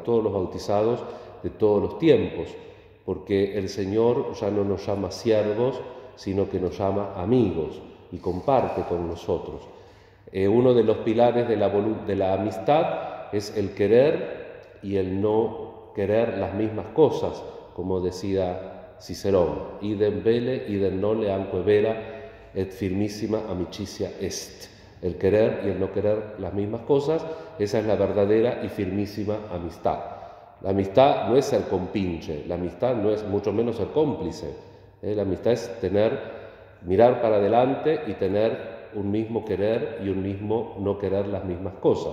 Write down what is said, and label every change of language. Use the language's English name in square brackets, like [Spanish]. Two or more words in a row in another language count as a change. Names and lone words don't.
[Spanish] de todos los tiempos, porque el Señor ya no nos llama siervos, sino que nos llama amigos y comparte con nosotros. Uno de los pilares de la amistad es el querer y el no querer las mismas cosas, como decía Cicerón, [Latin] idem vele, idem nole anque vera, et firmissima amicitia est. [Spanish] El querer y el no querer las mismas cosas, esa es la verdadera y firmísima amistad. La amistad no es ser compinche, la amistad no es mucho menos ser cómplice. La amistad es mirar para adelante y tener un mismo querer y un mismo no querer las mismas cosas.